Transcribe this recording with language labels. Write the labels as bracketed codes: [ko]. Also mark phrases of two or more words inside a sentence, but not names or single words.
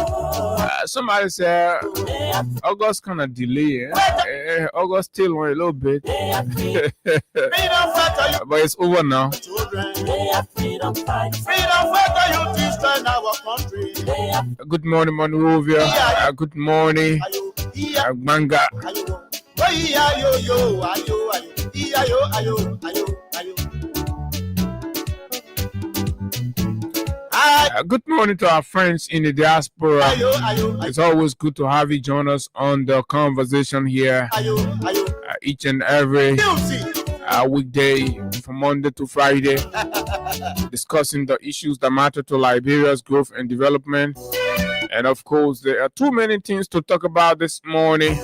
[en] Somebody said August kind of delay. August still went a little bit, They are freedom freedom fighter, but it's over now. you children. children. They are freedom fighters. Freedom fighter, you destroy our country. They are Good morning, Monrovia. Good morning, Manga. Ayo. Oh, yeah, yo, ayo, ayo. Yeah, yo, ayo, ayo, ayo. Good morning to our friends in the diaspora. Ayo, ayo, It's always good to have you join us on the conversation here ayo, ayo. each and every weekday from Monday to Friday, discussing the issues that matter to Liberia's growth and development. And of course, there are too many things to talk about this morning.